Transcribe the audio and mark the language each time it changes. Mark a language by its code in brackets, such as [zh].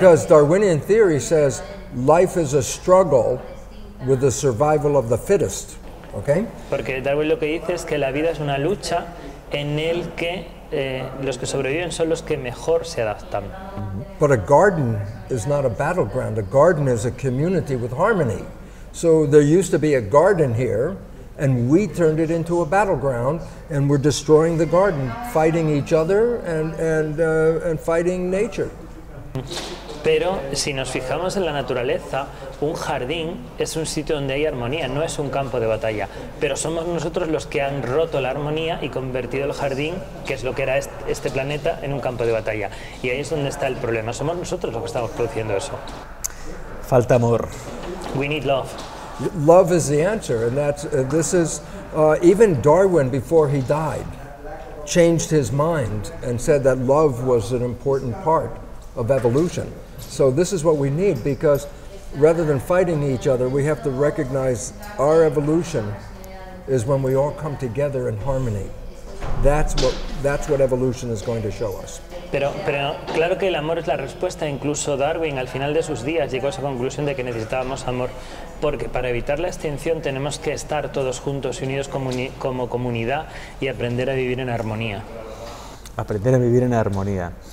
[en] Because Darwinian theory says life is a struggle with the survival of the fittest. Okay? [es] Porque Darwin lo que dice es que la vida es una lucha en el que los que sobreviven son los que mejor se adaptan. [en] But a garden is not a battleground. A garden is a community with harmony. So there used to be a garden here, and we turned it into a battleground, and we're destroying the garden, fighting each other and fighting nature. [es] Pero si nos fijamos en la naturaleza, un jardín es un sitio donde hay armonía, no es un campo de batalla. Pero somos nosotros los que han roto la armonía y convertido el jardín, que es lo que era este planeta, en un campo de batalla. Y ahí es donde está el problema. Somos nosotros los que estamos produciendo eso. Falta amor. [en] We need love. Love is the answer, and this is even Darwin, before he died, changed his mind and said that love was an important part of evolution. So this is what we need, because rather than fighting each other, we have to recognize our evolution is when we all come together in harmony. That's what evolution is going to show us. [es] Pero claro que el amor es la respuesta. Incluso Darwin al final de sus días llegó a esa conclusión de que necesitábamos amor, porque para evitar la extinción tenemos que estar todos juntos y unidos como comunidad y aprender a vivir en armonía. Aprender a vivir en armonía.